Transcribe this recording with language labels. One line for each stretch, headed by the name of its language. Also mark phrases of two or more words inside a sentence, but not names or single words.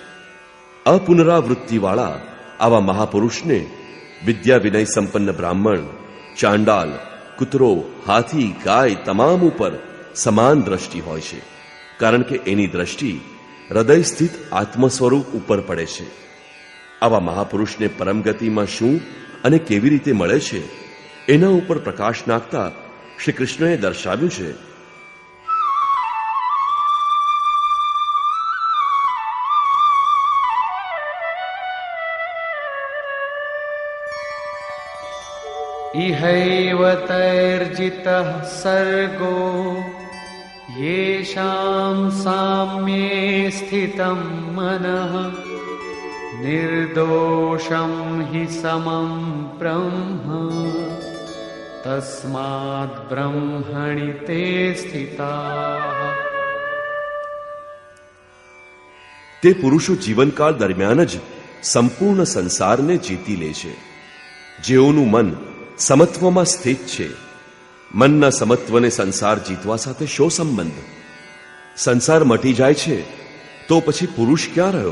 Gujarati: અપુનરાવૃત્તિવાળા આવા મહાપુરુષને વિદ્યા વિનય સંપન્ન બ્રાહ્મણ, ચાંડાલ, કૂતરો, હાથી, ગાય તમામ ઉપર સમાન દ્રષ્ટિ હોય છે. કારણ કે એની દ્રષ્ટિ હૃદય સ્થિત આત્મ સ્વરૂપ ઉપર પડે છે. આવા મહાપુરુષને પરમગતિમાં શું અને કેવી રીતે મળે છે એના ઉપર પ્રકાશ નાખતા શ્રી કૃષ્ણએ દર્શાવ્યું છે.
Sanskrit: इहैव तैर्जितः सर्गो येषां साम्ये स्थितं मनः निर्दोषं हि समं ब्रह्म तस्मात् ब्रह्मणि ते स्थिताः.
Gujarati: તે પુરુષો જીવનકાળ દરમિયાન જ સંપૂર્ણ સંસારને જીતી લે છે. જેઓનું મન સમત્વમાં સ્થિત છે. મનના સમત્વને સંસાર જીતવા સાથે શો સંબંધ? સંસાર મટી જાય છે તો પછી પુરુષ ક્યાં રહ્યો?